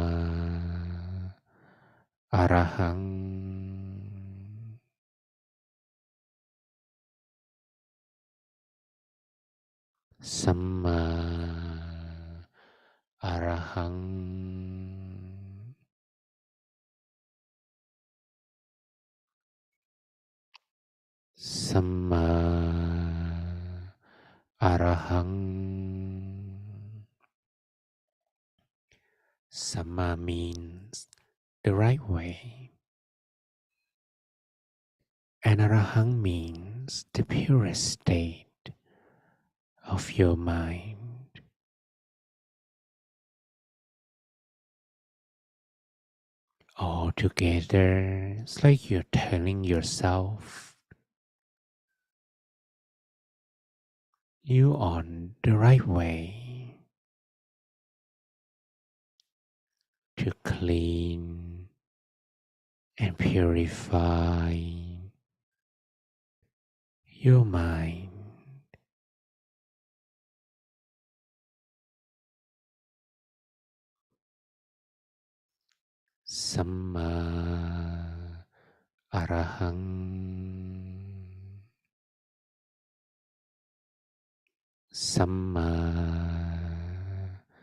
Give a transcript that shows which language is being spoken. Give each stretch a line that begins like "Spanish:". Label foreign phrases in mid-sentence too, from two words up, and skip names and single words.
Pali: Arahang Samma Arahang Samma Arahang.
English: Samma means the right way, and Arahang means the purest state of your mind. All together, it's like you're telling yourself you're on the right way to clean and purify your mind.
Pali: Samma Arahang Samma